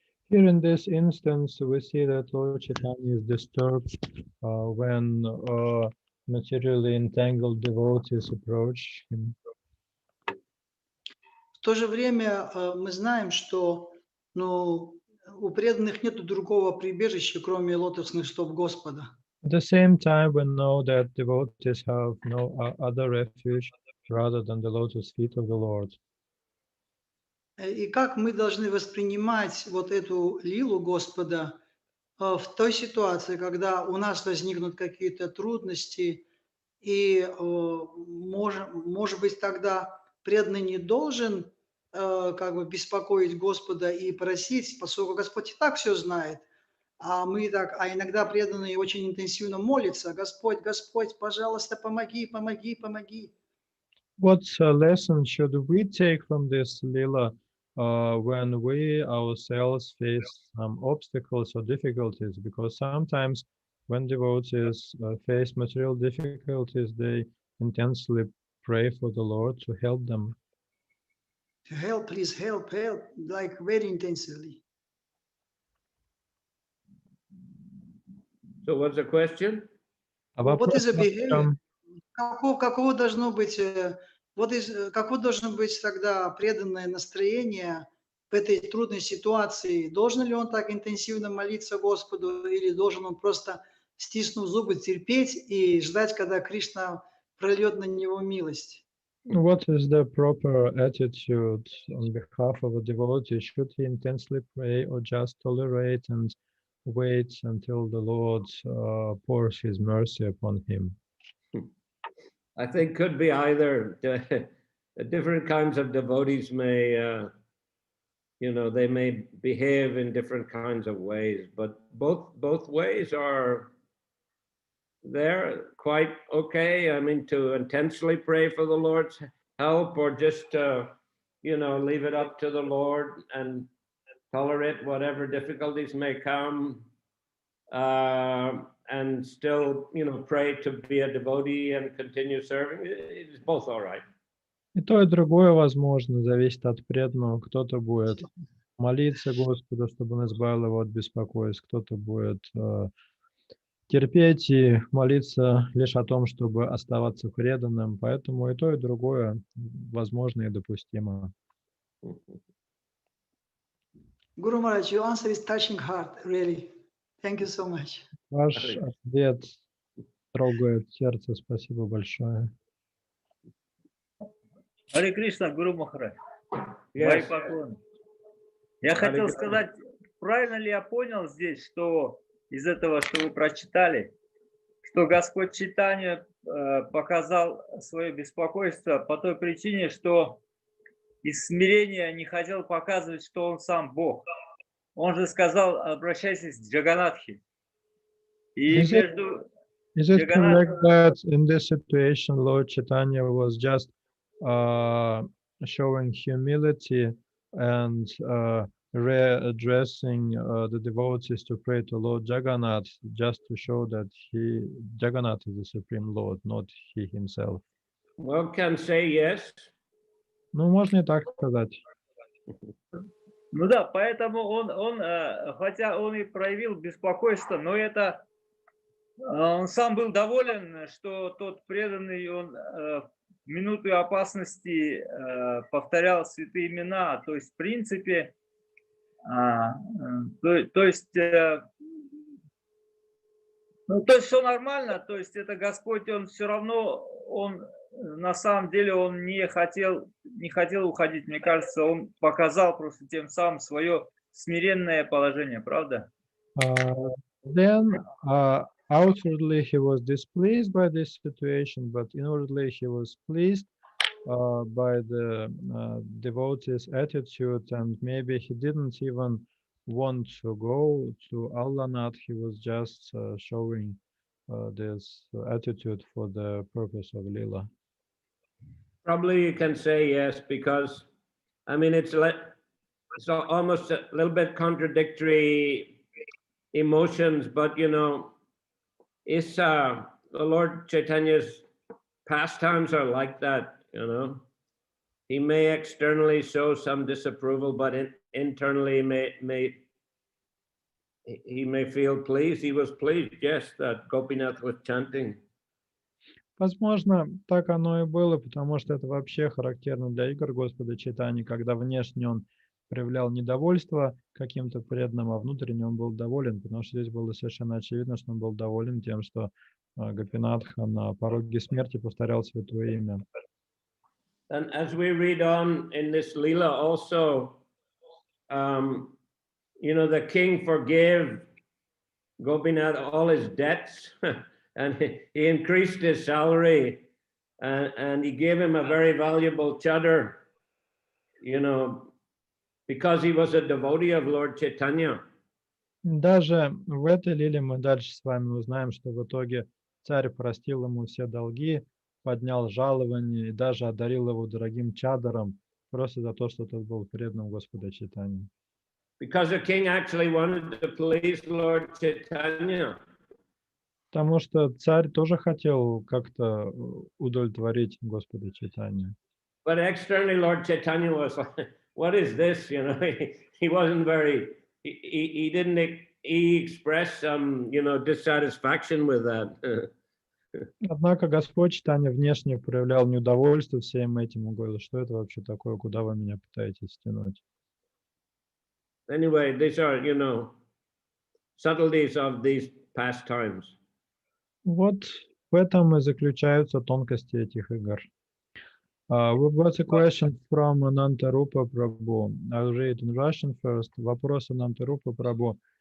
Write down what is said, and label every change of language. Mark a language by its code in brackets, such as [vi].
[en] Here in this instance, we see that Lord Chaitanya is disturbed when materially entangled devotees approach him. [ru] В то же время мы знаем, что у преданных нет другого прибежища, кроме лотосных стоп Господа. [en] At the same time, we know that devotees have no other refuge rather than the lotus feet of the Lord. [ru] И как мы должны воспринимать вот эту лилу Господа в той ситуации, когда у нас возникнут какие-то трудности, и, может быть, тогда преданный не должен как бы беспокоить Господа и просить, поскольку Господь и так все знает, а иногда преданные очень интенсивно молятся: Господь, Господь, пожалуйста, помоги, помоги, помоги. [en] What lesson should we take from this lila when we ourselves face some obstacles or difficulties, because sometimes when devotees face material difficulties, they intensely pray for the Lord to help them. To help, please help, like very intensively. So what's the question? [ru] А [en] What [ru] вопрос [en] is the [ru] в [en] behavior? [ru] том, Каково должно быть, каково должно быть тогда преданное настроение в этой трудной ситуации? Должен ли он так интенсивно молиться Господу, или должен он просто, стиснув зубы, терпеть и ждать, когда Кришна прольет на него милость? [en] what is the proper attitude on behalf of a devotee? Should he intensely pray or just tolerate and wait until the Lord pours his mercy upon him? I think could be either. Different kinds of devotees may, they may behave in different kinds of ways, but both ways are they're quite okay. I mean, to intensely pray for the Lord's help, or just leave it up to the Lord and tolerate whatever difficulties may come, and still, pray to be a devotee and continue serving. It's both all right. [ru] И то, и другое возможно, зависит от преданного. Кто-то будет молиться Господу, чтобы он избавил его от беспокойств, кто-то будет терпеть и молиться лишь о том, чтобы оставаться преданным. Поэтому и то, и другое возможно и допустимо. [en] Guru Maharaj, your answer is touching heart, really. Thank you so much. [ru] Ваш ответ трогает сердце. Спасибо большое. Харе Кришна, Гуру Махарадж. [en] Yes. [ru] Мои поклоны. Я хотел Кришна. сказать, правильно ли я понял здесь, что из этого, что вы прочитали, что Господь Чайтанья показал свое беспокойство по той причине, что из смирения не хотел показывать, что он сам Бог. Он же сказал, обращайтесь к Джаганатхе. И [en] Is it- [ru] между... [en] Is it Jagannath- correct that in this situation, Lord Chaitanya was just showing humility and readdressing the devotees to pray to Lord Jagannath, just to show that Jagannath is the Supreme Lord, not he himself? Well, can say yes. [ru] Ну, можно и так сказать. Ну да, поэтому он, хотя он и проявил беспокойство, но это он сам был доволен, что тот преданный, он в минуту опасности повторял святые имена. То есть, в принципе, то есть все нормально. То есть это Господь, он все равно, он на самом деле он не хотел уходить. Мне кажется, он показал просто тем самым свое смиренное положение, правда? [en] Then outwardly he was displeased by this situation, but inwardly he was pleased by the devotee's attitude, and maybe he didn't even want to go to Allanath. He was just showing this attitude for the purpose of Lila. Probably you can say yes, because I mean it's almost a little bit contradictory emotions, but it's the Lord Chaitanya's pastimes are like that. He may externally show some disapproval, but internally he may feel pleased. He was pleased, yes, that Gopinath was chanting. [ru] Возможно, так оно и было, потому что это вообще характерно для игр Господа Чайтаньи, когда внешне он проявлял недовольство каким-то преданным, а внутренне он был доволен, потому что здесь было совершенно очевидно, что он был доволен тем, что Гопинатха на пороге смерти повторял святое имя. [en] And as we read on in this Leela also, the king forgave Gopinath all his debts, and he increased his salary, and he gave him a very valuable chadar, because he was a devotee of Lord Chaitanya. [ru] Даже в этой лиле мы дальше с вами узнаем, что в итоге царь простил ему все долги, поднял жалование и даже одарил его дорогим чадаром, просто за то, что тот был преданным Господа Чайтаньи. [en] Because the king actually wanted to please Lord Chaitanya. [ru] Потому что царь тоже хотел как-то удовлетворить Господа Чайтанью. [en] But externally, Lord Chaitanya was like, what is this? You know, he wasn't very, he didn't, he expressed some, you know, dissatisfaction with that. [ru] Однако Господь Чайтанья внешне проявлял неудовольствие всем этим. Он говорил, что это вообще такое, куда вы меня пытаетесь тянуть. [en] Anyway, these are, you know, subtleties of these pastimes. [ru] Вот в этом и заключаются тонкости этих игр. [en] We've got a question from Anantarupa Prabhu. I'll read in Russian first. [ru] Вопрос Anantarupa Prabhu.